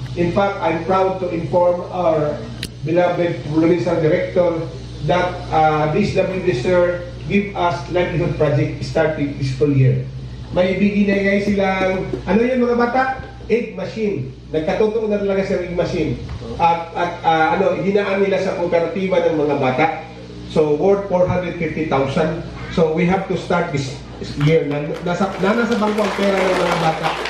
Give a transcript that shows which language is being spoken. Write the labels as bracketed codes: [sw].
[en] In fact, I'm proud to inform our beloved provincial director that DSWD sir give us livelihood project starting this school year. [tl] May ibigay silang, ano yun mga bata? Egg machine. Nagkatotoo na talaga sa egg machine. At hinaan nila sa kooperatiba ng mga bata. [en] So, worth 450,000. So, we have to start this year. [tl] Nasa bangko ang pera ng mga bata.